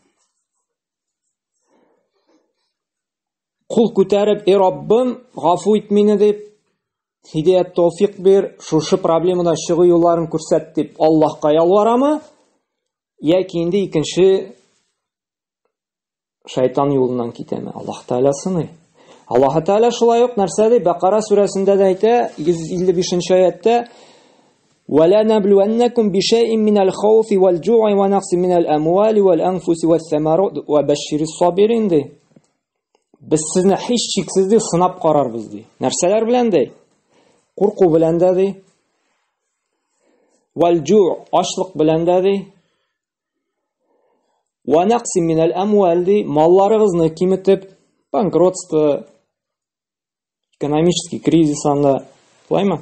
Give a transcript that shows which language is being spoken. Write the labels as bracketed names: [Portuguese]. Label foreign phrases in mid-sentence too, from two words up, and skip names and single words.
[Tatar] Кул күтәреп, Раббым, гафу ит мине дип, Хидаят тауфик бир, шушы проблемадан чыгу юлларын күрсәт дип Аллаһка ялварамы? Яки инде икенче шайтан юлынан китәме? Аллаһ Тәгалә сыный. Аллаһ Тәгалә шулай ук нәрсәдә Бакара сүрәсендә дә әйтә, 155-нче аятта: [Arabic] "ولنبلونكم بشيء من الخوف والجوع ونقص من الأموال والأنفس والثمرات وبشر الصابرين" ди. [Tatar] Без сезне һич шиксез ди сынап карарбыз ди. Нәрсәләр белән ди? Курку белән дә ди. [Arabic] والجوع' [Tatar] ачлык белән дә ди. [Arabic] ونقص من الأموال ди. [Tatar] Малларыгызны киметеп, банкротство, [Russian] экономический кризис [Tatar] анда, булаймы?